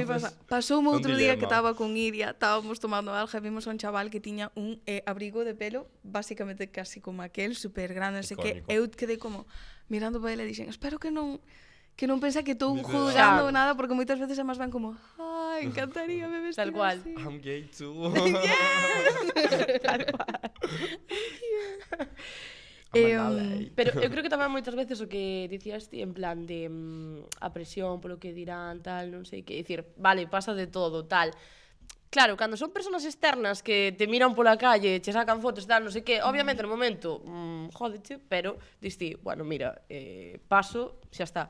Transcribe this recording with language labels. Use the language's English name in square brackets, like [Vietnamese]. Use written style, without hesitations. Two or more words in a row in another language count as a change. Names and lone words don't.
[Galician] A mí pasoume outro día que estaba con Iria, estábamos tomando algo, vimos a un chaval que tiña un abrigo de pelo, básicamente casi como aquel, super grande, non sei que. Eu quedei como mirando para ele e dixen, espero que non pensa que estou juzgando nada, porque moitas veces é máis ben como, encantaría me vestir tal cual. así. [English] I'm gay too. Yeah. [Galician] Tal cual. Pero eu creo que tamén moitas veces o que dicías ti en plan de a presión polo que dirán, tal, non sei que, dicir, vale, pasa de todo, tal. Claro, cando son persoas externas que te miran pola calle, che sacan fotos, tal, non sei que, obviamente no momento jódeche, pero diste, bueno, mira, paso, xa está.